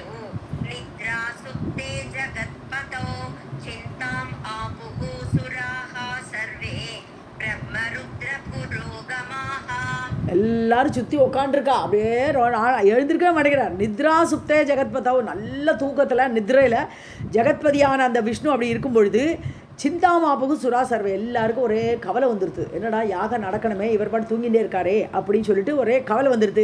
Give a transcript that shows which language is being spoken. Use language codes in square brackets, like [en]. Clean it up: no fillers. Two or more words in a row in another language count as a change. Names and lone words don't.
[sa] निद्रा सुप्ते जगत्पतौ चिन्ताम् आपुः सुराः सर्वे ब्रह्मरुद्र पुरोगमाः. [ta] எல்லாரும் சுற்றி உட்காண்டிருக்கா, அப்படியே எழுந்திருக்கவே மாட்டேங்கிறார். [sa] निद्रा सुप्ते जगत्पतौ, [ta] நல்ல தூக்கத்தில் நித்ரையில் ஜெகத்பதியான அந்த விஷ்ணு அப்படி இருக்கும் பொழுது [sa] चिन्तामापुः सुराः सर्वे, [ta] எல்லாருக்கும் ஒரே கவலை வந்துடுது. என்னடா யாகம் நடக்கணுமே, இவர் பாட்டு தூங்கிட்டே இருக்காரே அப்படின்னு சொல்லிட்டு ஒரே கவலை வந்துடுது.